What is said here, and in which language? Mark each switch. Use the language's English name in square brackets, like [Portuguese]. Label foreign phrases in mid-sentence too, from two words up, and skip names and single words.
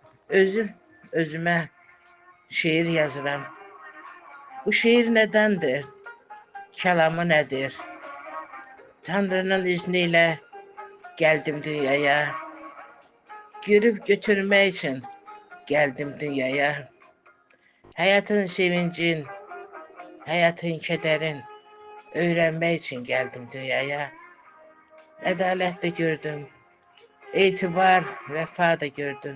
[Azerbaijani] Özüm özümə şeir yazıram. Bu şeir nədəndir? Kəlamı nədir? [Turkish] Tanrının izniyle geldim dünyaya. Görüp götürmək için geldim dünyaya. Hayatın sevincin, hayatın kederin öğrenmek için geldim dünyaya. Adalet de gördüm, itibar, vefa da gördüm.